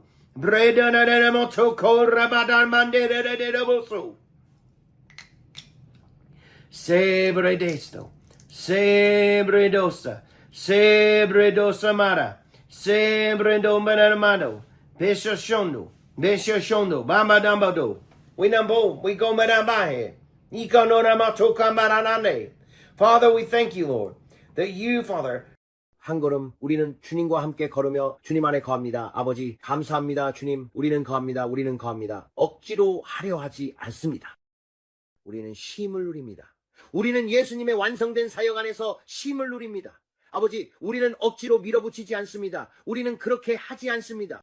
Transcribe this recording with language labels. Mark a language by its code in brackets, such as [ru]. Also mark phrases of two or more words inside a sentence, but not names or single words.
[en] Bredanere motoko rabadan mandere boso. Sebredesto, sebredosa, sebredosa mara, sebrendo manamado, beshondo, bamadambado. We numbo, we go madambahe. Ikonoramato maranane. Father, we thank you, Lord, that you, Father, [ko] 한 걸음 우리는 주님과 함께 걸으며 주님 안에 거합니다. 아버지, 감사합니다. 주님, 우리는 거합니다. 우리는 거합니다. 억지로 하려 하지 않습니다. 우리는 쉼을 누립니다. 우리는 예수님의 완성된 사역 안에서 쉼을 누립니다. 아버지, 우리는 억지로 밀어붙이지 않습니다. 우리는 그렇게 하지 않습니다.